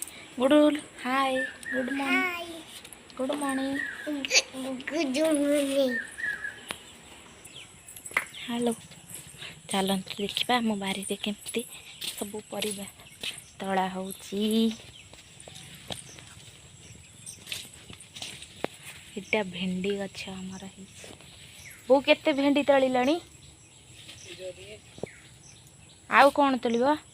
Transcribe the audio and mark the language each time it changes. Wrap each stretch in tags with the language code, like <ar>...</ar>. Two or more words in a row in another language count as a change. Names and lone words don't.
<en>Good. Hi. Good morning. Hi. Good morning. Good morning. Hello.</en> <or>ଚାଲନ୍ତୁ ଦେଖିବା ଆମ ବାରିରେ କେମିତି ସବୁ ପରିବା ତଳା ହେଉଛି। ଏଟା ଭେଣ୍ଡି ଗଛ ଆମର ହେଇଛି। ବୋଉ କେତେ ଭେଣ୍ଡି ତଳିଲଣି? ଆଉ କ'ଣ ତୋଳିବ?</or>